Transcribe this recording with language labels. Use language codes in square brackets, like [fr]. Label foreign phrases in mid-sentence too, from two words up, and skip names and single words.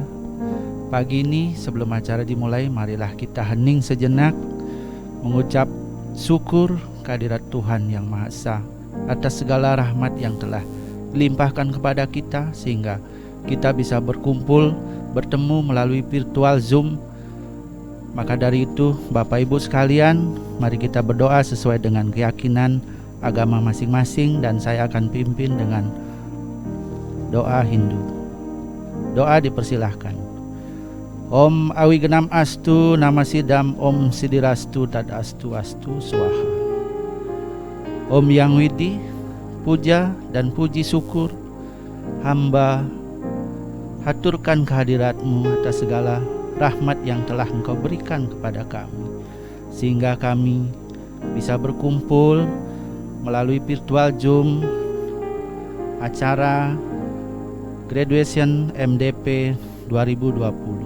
[id] Pagi ini sebelum acara dimulai, marilah kita hening sejenak, mengucap syukur kehadirat Tuhan Yang Maha Esa atas segala rahmat yang telah dilimpahkan kepada kita, sehingga kita bisa berkumpul, bertemu melalui virtual Zoom. Maka dari itu, Bapak Ibu sekalian, mari kita berdoa sesuai dengan keyakinan agama masing-masing, dan saya akan pimpin dengan doa Hindu. Doa dipersilahkan. [sa] Om Awigenam Astu Namasidam Om Sidirastu Tadastu Astu Swaha. [id] Om Yang Widi, puja dan puji syukur hamba haturkan kehadirat-Mu atas segala rahmat yang telah Engkau berikan kepada kami, sehingga kami bisa berkumpul melalui virtual Zoom acara Graduation MDP 2020.